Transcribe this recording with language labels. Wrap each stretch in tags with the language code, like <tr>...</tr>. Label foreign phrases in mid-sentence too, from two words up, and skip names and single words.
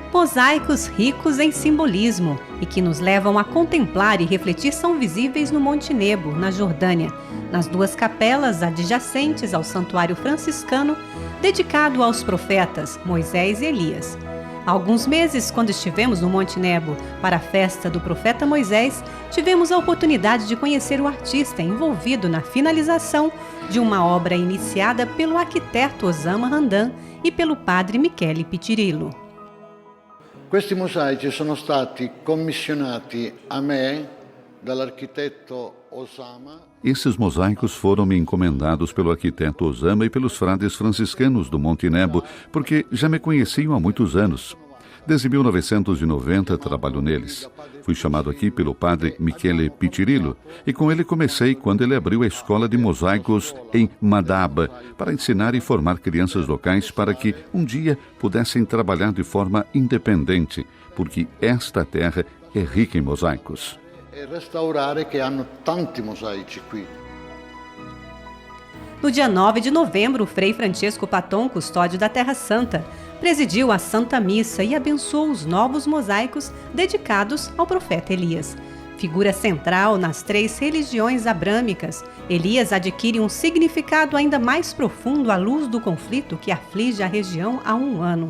<pt>Mosaicos ricos em simbolismo e que nos levam a contemplar e refletir são visíveis no Monte Nebo, na Jordânia, nas duas capelas adjacentes ao santuário franciscano dedicado aos profetas Moisés e Elias. Há alguns meses, quando estivemos no Monte Nebo para a festa do profeta Moisés, tivemos a oportunidade de conhecer o artista envolvido na finalização de uma obra iniciada pelo arquiteto Osama Hamdan e pelo padre Michele Pitirillo.</pt> <it>Questi mosaici sono stati commissionati a me dall'architetto Osama.</it> <pt>Esses mosaicos foram me encomendados pelo arquiteto Osama e pelos frades franciscanos do Monte Nebo, porque já me conheciam há muitos anos. Desde 1990 trabalho neles. Fui chamado aqui pelo padre Michele Pitirillo e com ele comecei quando ele abriu a escola de mosaicos em Madaba para ensinar e formar crianças locais para que um dia pudessem trabalhar de forma independente, porque esta terra é rica em mosaicos.</pt> <it>E restaurare che hanno tanti mosaici qui.</it> <pt>No dia 9 de novembro, o Frei Francesco Patton, custódio da Terra Santa, presidiu a Santa Missa e abençoou os novos mosaicos dedicados ao profeta Elias. Figura central nas 3 religiões abrâmicas, Elias adquire um significado ainda mais profundo à luz do conflito que aflige a região há um ano.</pt>